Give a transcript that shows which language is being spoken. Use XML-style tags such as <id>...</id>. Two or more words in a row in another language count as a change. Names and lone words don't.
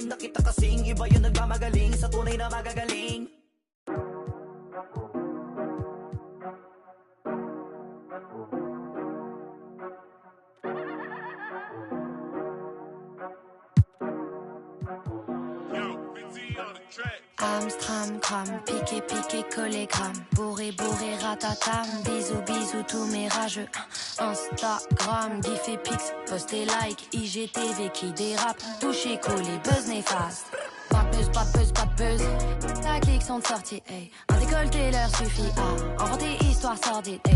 <tl>Nakita kasing iba yung nagmamagaling sa tunay na magagaling.</tl> <fr>Amstram, cram, piqué, piqué, collé, gram. Bourré, bourré, ratatam. Bisous, bisous, tous mes rageux. Instagram, gif et pix, post et like. IGTV qui dérape. Touché, collé, buzz néfaste. Pas de buzz, pas de buzz, pas de buzz. Ta clique sont sorties, hey. Un décolleté leur suffit à inventer histoire sordide, hey.</fr>